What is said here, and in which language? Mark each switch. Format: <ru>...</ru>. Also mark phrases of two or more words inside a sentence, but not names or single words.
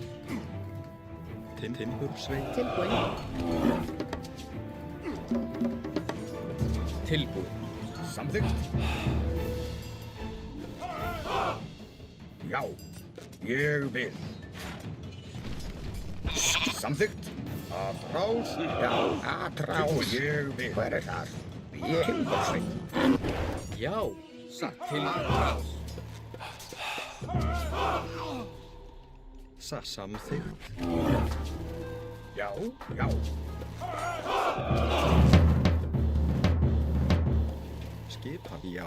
<is>Timbursveit. Tilbúin. Tilbúin. Samþykkt. Já. Ég vil. Samþykkt. Atrás. Já. Atrás. Ég vil. Hver er þar? Ég Timbursveit. Já, satt. Til atrás. Samþykkt. Já. Já. Skipan. Já.</is>